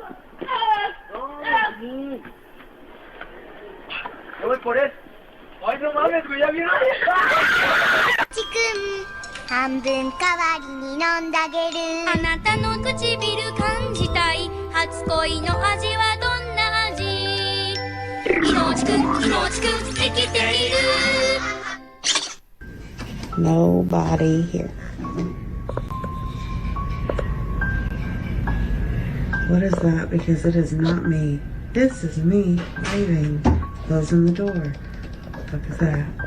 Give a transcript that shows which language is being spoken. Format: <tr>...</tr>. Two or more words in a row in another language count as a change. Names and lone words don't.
<es>No, yo voy por él. ¡Ay, no mames, güey! ¡Ya vieron!</es> <ja>ちくん半分代わりに飲んであげるあなたの唇感じたい初恋の味はどんな味いのちくん生きている</ja> <en>Nobody here. What is that? Because it is not me. This is me leaving, closing the door. What the fuck is that?</en>